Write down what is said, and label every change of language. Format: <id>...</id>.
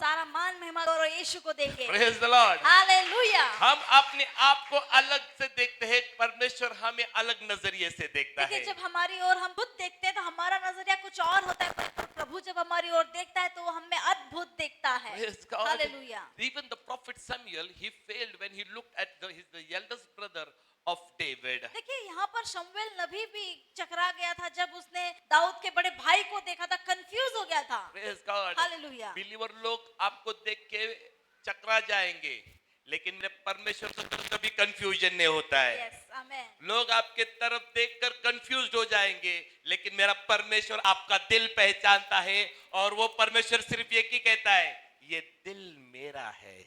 <hi>सारा मान महिमा और यीशु को देंगे।</hi> <en>Praise the Lord.</en> <hi>हालेलुया। हम अपने आप को अलग से देखते हैं, परमेश्वर हमें अलग नजरिए से देखता देखिए है. जब हमारी ओर हम खुद देखते हैं तो हमारा नजरिया कुछ और होता है, पर प्रभु जब हमारी ओर देखता है तो वो हमें अद्भुत देखता है।</hi> <en>Praise God.</en> <hi>Hallelujah.</hi> <en>Even the prophet Samuel, he failed when he looked at the eldest brother of David.</en> <hi>देखिए यहाँ पर शमूएल नबी भी चकरा गया था जब उसने दाऊद के बड़े भाई को देखा था, कंफ्यूज हो गया था। Praise God. हालेलुया। बिलीवर लोग आपको देख के चकरा जाएंगे, लेकिन मेरे परमेश्वर को कभी कंफ्यूजन नहीं होता है. यस, आमेन। लोग आपके तरफ देखकर कंफ्यूज हो जाएंगे, लेकिन मेरा परमेश्वर आपका दिल पहचानता है और वो परमेश्वर सिर्फ एक ही कहता है, ये दिल मेरा है.</hi>